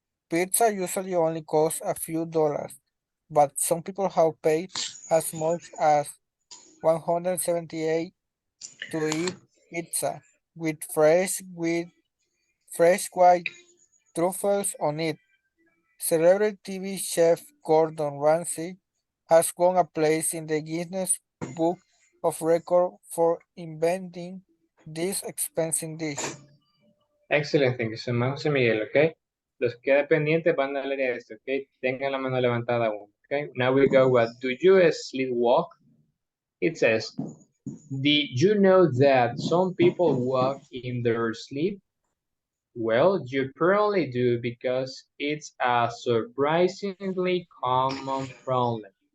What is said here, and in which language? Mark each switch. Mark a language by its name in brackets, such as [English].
[English] Pizza usually only costs a few dollars, but some people have paid as much as 178 to eat pizza with fresh white truffles on it. Celebrity TV chef Gordon Ramsay has won a place in the Guinness Book of Records for inventing this expensive dish. Excellent. Thank you so much, Jose Miguel. Okay. [Spanish] Los que queda pendientes van a leer esto. Okay. Tengan la mano levantada aún. [English] Okay. Now we go with, do you sleepwalk? It says, did you know that some people walk in their sleep? Well, you probably do because it's a surprisingly common problem.